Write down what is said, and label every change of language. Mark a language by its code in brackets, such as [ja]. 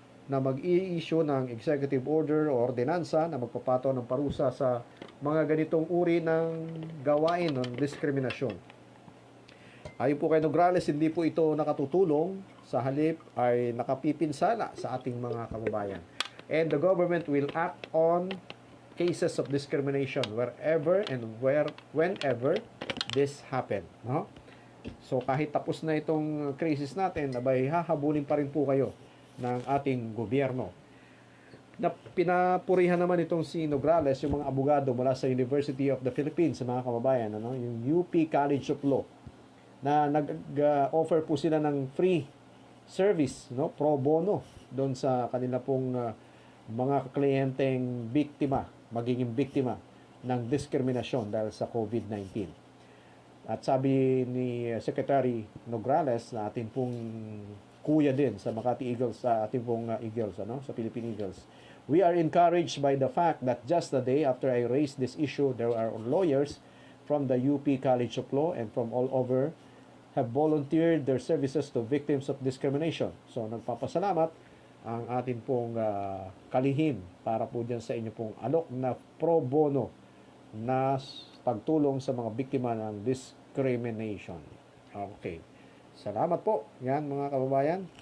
[tl] na mag-i-issue ng executive order o ordinansa na magpapato ng parusa sa mga ganitong uri ng gawain ng diskriminasyon. Ayon po kay Nograles, hindi po ito nakatutulong, sa halip ay nakapipinsala sa ating mga kababayan. [en] And the government will act on cases of discrimination wherever and whenever this happen. [tl] No? So kahit tapos na itong crisis natin, abay hahabulin pa rin po kayo ng ating gobyerno. Na pinapurihan naman itong si Nograles, yung mga abogado mula sa University of the Philippines, sa mga kababayan, yung UP College of Law, na nag-offer po sila ng free service, pro bono, doon sa kanila pong mga kliyenteng magiging biktima ng diskriminasyon dahil sa COVID-19. At sabi ni Secretary Nograles, na ating pong kuya din sa Makati Eagles, sa ating pong Eagles, sa Philippine Eagles, [en] we are encouraged by the fact that just the day after I raised this issue, there are lawyers from the UP College of Law and from all over have volunteered their services to victims of discrimination. [tl] So, nagpapasalamat ang atin pong kalihim para po dyan sa inyo pong alok na pro bono na pagtulong sa mga biktima ng discrimination. Okay. Salamat po. Yan, mga kababayan.